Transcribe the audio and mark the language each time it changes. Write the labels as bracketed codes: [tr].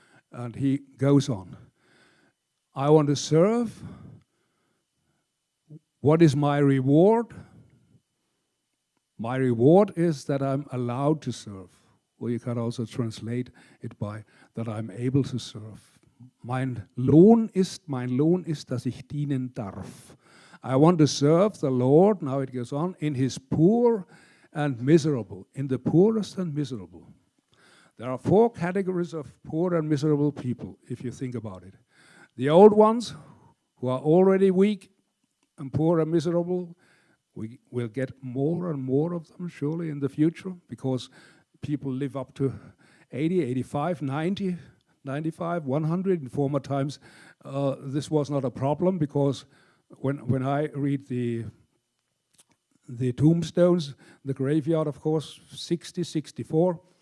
[en] And he goes on. I want to serve. What is my reward? My reward is that I'm allowed to serve. Or you can also translate it by that I'm able to serve. [de] Mein Lohn ist, dass ich dienen darf. [en] I want to serve the Lord, now it goes on, in his poor and miserable, in the poorest and miserable. There are 4 categories of poor and miserable people, if you think about it. The old ones, who are already weak and poor and miserable, we will get more and more of them, surely, in the future, because people live up to 80, 85, 90, 95, 100. In former times, this was not a problem, because when I read the tombstones, the graveyard, of course, 60, 64.